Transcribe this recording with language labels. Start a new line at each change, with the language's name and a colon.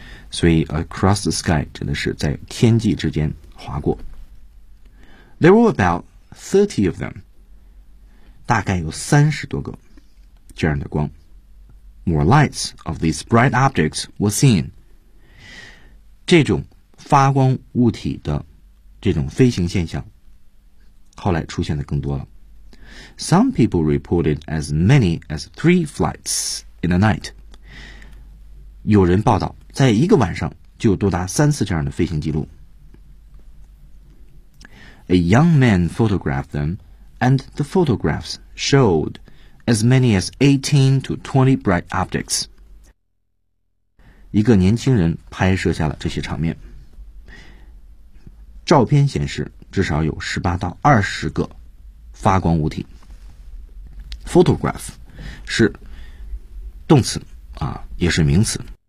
Chinese: 所以
English: across the sky
Chinese: 指的是在天际之间划过。
English: There were about 30 of them.
Chinese: 大概有30多个这样的光。
English: More lights of these bright objects were seen.
Chinese: 这种发光物体的这种飞行现象后来出现的更多了。
English: Some people reported as many as 3 flights in a night.
Chinese: 有人报道在一个晚上就多达3次这样的飞行记录。
English: A young man photographed them, and the photographs showed as many as 18 to 20 bright objects.
Chinese: 一个年轻人拍摄下了这些场面。照片显示至少有18到20个发光物体。 photograph 是动词啊，也是名词。